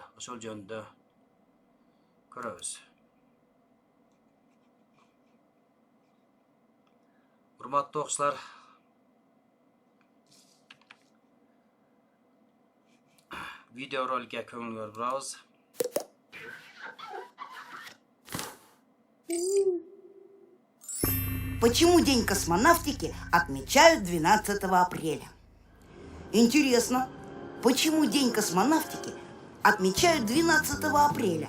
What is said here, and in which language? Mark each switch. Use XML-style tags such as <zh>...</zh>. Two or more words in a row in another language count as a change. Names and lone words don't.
<ky>Ошол жөнүндө көрөбүз. Урматтуу окуучулар, видео роликке көңүл бурабыз.</ky> <ru>Почему День космонавтики отмечают 12 апреля? Интересно, почему День космонавтики отмечают 12 апреля?</ru>